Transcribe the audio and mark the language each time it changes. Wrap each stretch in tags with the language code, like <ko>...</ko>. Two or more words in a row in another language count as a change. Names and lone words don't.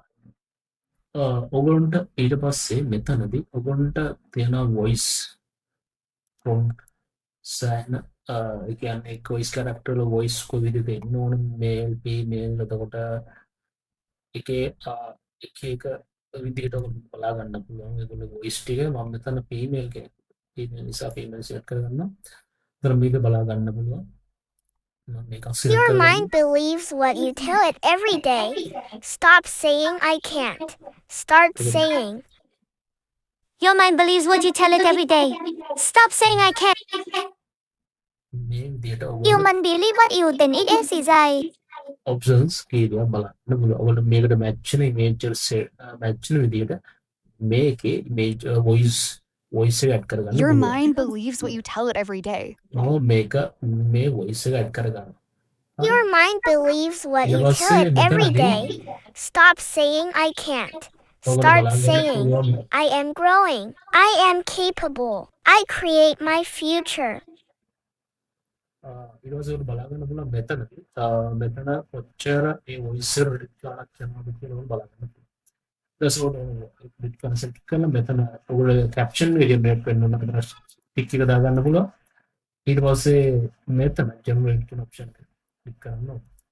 <si>ඔගොල්ලන්ට ඊට පස්සේ මෙතනදී ඔගොල්ලන්ට තියෙන</si> <en>voice prompt</en> <si>සෑහෙන ඒ කියන්නේ එක්</si> <en>voice character</en> <si>වල වොයිස් කොයි විදිහට එන්න ඕන</si> <en>male female</en> <si>එතකොට එකේ එක එක විදිහට ඔයගොල්ලෝ බලා ගන්න පුළුවන්. ඒගොල්ලෝ වොයිස් ටික මම මෙතන ෆීමේල් කෙනෙක් ෆීමේල් නිසා</si> <en>female select</en> <si>කරගන්නවා. ඒතර මේක බලා ගන්න පුළුවන්.</si> <en>Your mind believes what you tell it every day. Stop saying I can't. Start saying. Your mind believes what you tell it every day. Stop saying I can't.</en> <si>මේ විදිහට Human believe what you then it is I. ඔප්ෂන්ස් කීපයක් බලන්න පුළුවන්. ඔයගොල්ලෝ මේකට මැච් වෙන ඉමේජස් මැච් වෙන විදිහට මේකේ</si> <en>image voice</en> <si>එක ඇඩ් කරගන්න</si> <en>Your</en> <si>පුළුවන්.</si> <en>mind believes what you tell it every day.</en> <si>මේක මේ වොයිස් එක ඇඩ් කරගන්න.</si> <en>Your mind believes what you tell it every day. Stop saying I can't. Start saying I am growing. I am capable. I create my future.</en> <si>ඊට පස්සේ ඔයාලට බලා ගන්න පුළුවන් මෙතන කොච්චර ඒ වොයිස් එක රිඩ් ගන්නක් යනවද කියලා ඔයාලට බලා ගන්න පුළුවන්. ඊට පස්සේ ඔයාලට රිඩ් කරන සෙට් කරලා මෙතන ඔයාලගේ කැප්ෂන් එක ජෙනරේට් වෙන්න ඕන මෙතන ටික් එක දා ගන්න පුළුවන්. ඊට පස්සේ මෙතන ජෙනරේට් කියන ඔප්ෂන් එක ක්ලික් කරන්න ඕන.</si>